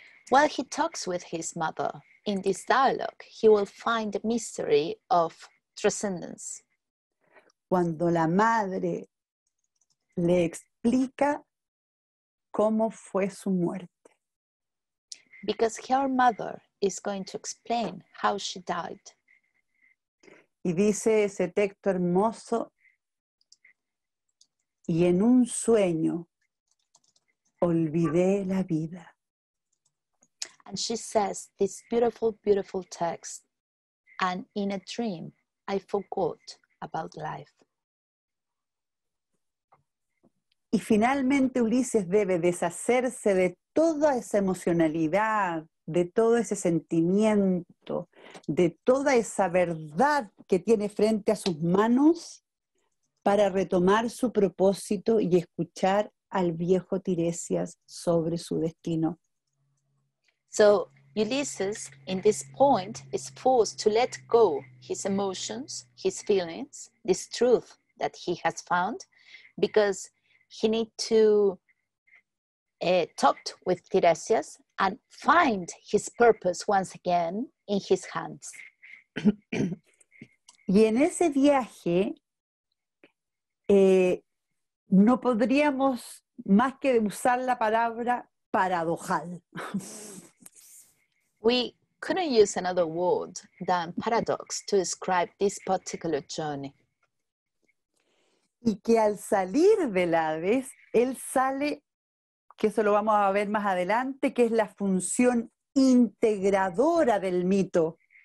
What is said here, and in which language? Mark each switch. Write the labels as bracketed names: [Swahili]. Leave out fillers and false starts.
[English] While he talks with his mother in this dialogue, he will find the mystery of transcendence. [Spanish] Cuando la madre le explica cómo fue su muerte. [English] Because her mother is going to explain how she died. [Spanish] Y dice ese texto hermoso, y en un sueño olvidé la vida. [English] And she says this beautiful, beautiful text, and in a dream, I forgot about life. [Spanish] Y finalmente Ulises debe deshacerse de toda esa emocionalidad, de todo ese sentimiento, de toda esa verdad que tiene frente a sus manos para retomar su propósito y escuchar al viejo Tiresias sobre su destino. [English] So Ulysses, in this point, is forced to let go his emotions, his feelings, this truth that he has found, because he needs to talk with Tiresias and find his purpose once again in his hands. [Spanish] Y en ese viaje no podríamos más que usar la palabra paradojal. [English] We couldn't use another word than paradox to describe this particular journey. [Spanish] Y que al salir del Hades, él sale, que eso lo vamos a ver más adelante, que es la función integradora del mito.